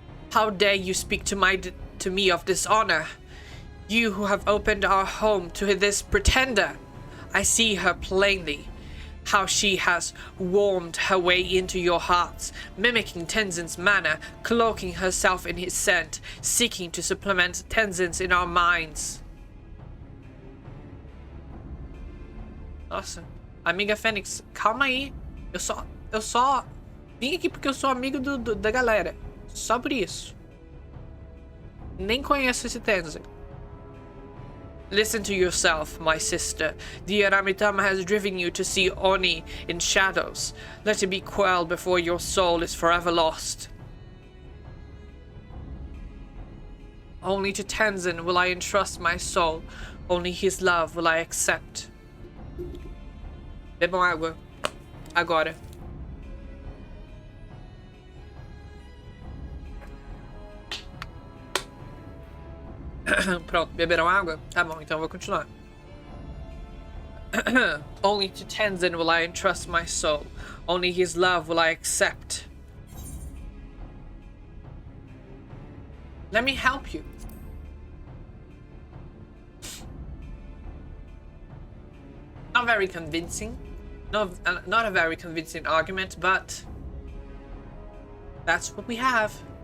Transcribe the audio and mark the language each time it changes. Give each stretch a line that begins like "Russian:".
English: How dare you speak to me of dishonor? You who have opened our home to this pretender. I see her plainly. How she has warmed her way into your hearts, mimicking Tenzin's manner, cloaking herself in his scent, seeking to supplement Tenzin's in our minds.
Portuguese: Nossa, amiga Fênix, calma aí. Eu só vim aqui porque eu sou amigo da galera. Só por isso. Nem conheço esse Tenzin.
English: Listen to yourself, my sister. The Aramitama has driven you to see Oni in shadows. Let it be quelled before your soul is forever lost. Only to Tenzin will I entrust my soul. Only his love will I accept.
Portuguese: Bebam água. Agora. Pronto, beberam água? Tá bom, então eu vou continuar.
English: Only to Tenzin will I entrust my soul. Only his love will I accept. Let me help you. Not very convincing. Not a very convincing argument, but that's what we have.